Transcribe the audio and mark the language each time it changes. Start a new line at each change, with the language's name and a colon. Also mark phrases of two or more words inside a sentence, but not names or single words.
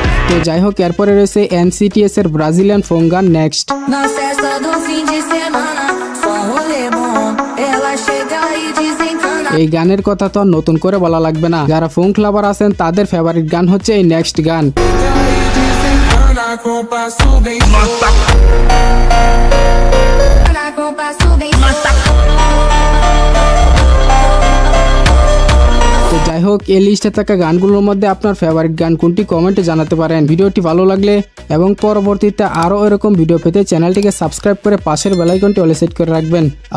Bangla: তো যাই হোক, এরপরে রয়েছে NCTS এর
English: Brazilian phone
Bangla: গান নেক্সট।
Portuguese: Na festa do fim de semana, só rolê bom. Ela chega e desencana.
Bangla: এই গানের কথা তো আর notun করে বলা লাগবে না, যারা
English: phone clubber
Bangla: আছেন তাদের ফেভারিট গান হচ্ছে এই নেক্সট গান।
Portuguese: Na compasso bem
Bangla: তো যাই হোক, এই লিস্টে থাকা গানগুলোর মধ্যে আপনার ফেভারিট গান কোনটি কমেন্টে জানাতে পারেন। ভিডিওটি ভালো লাগলে এবং পরবর্তীতে আরো এরকম ভিডিও পেতে চ্যানেলটিকে সাবস্ক্রাইব করে পাশের
English: bell iconটি
Bangla: অলে সেট করে রাখবেন।